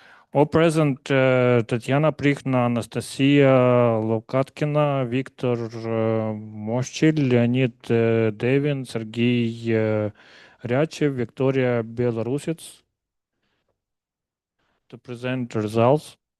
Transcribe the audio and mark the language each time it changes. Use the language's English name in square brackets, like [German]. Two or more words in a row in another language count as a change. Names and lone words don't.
[English] All present Tatiana Prikhna, Anastasia Lokatkina, Viktor Moschil, Leonid Devin, Sergey Ryachev, Victoria Belarusets to present results.